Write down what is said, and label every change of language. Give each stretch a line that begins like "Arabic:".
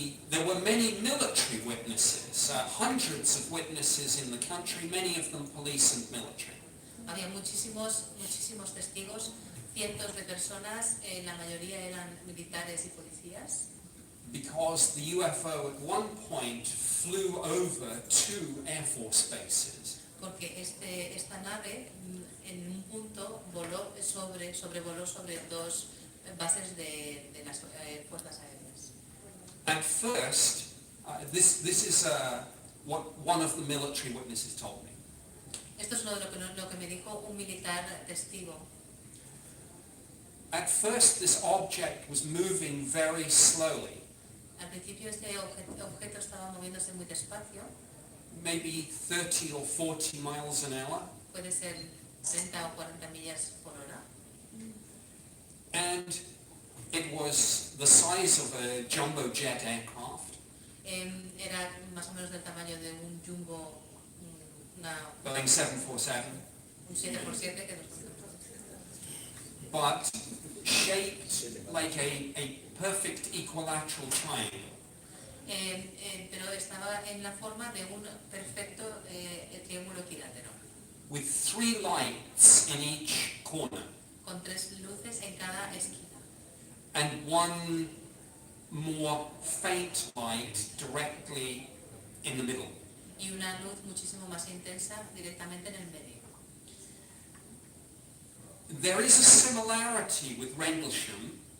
English: There were many military witnesses, hundreds of witnesses in the country, many of them police and military.
Spanish: Había muchísimos testigos, cientos de personas, la mayoría eran militares y policías.
English: Because the UFO at one point flew over 2 Air Force bases.
Spanish: Porque esta nave en un punto sobrevoló sobre 2 bases de las fuerzas aéreas.
English: At first, this is what one of the military witnesses told me.
Spanish: Esto es lo que me dijo un militar testigo.
English: At first, this object was moving very slowly,
Spanish: Al principio este objeto estaba moviéndose muy despacio,
English: maybe 30 or 40 miles an hour,
Spanish: puede ser 30 o 40 millas por hora.
English: and it was the size of a jumbo jet aircraft,
Spanish: Era más o menos del tamaño de un jumbo,
English: Boeing 747,
Spanish: un 7x7 que nos
English: but shaped like a perfect equilateral triangle.
Spanish: pero estaba en la forma de un perfecto triángulo equilátero,
English: With 3 lights in each corner,
Spanish: con 3 luces en cada esquina
English: and one more faint light directly in the middle.
Spanish: y una luz muchísimo más intensa directamente en el medio.
English: There is a similarity with Rendlesham,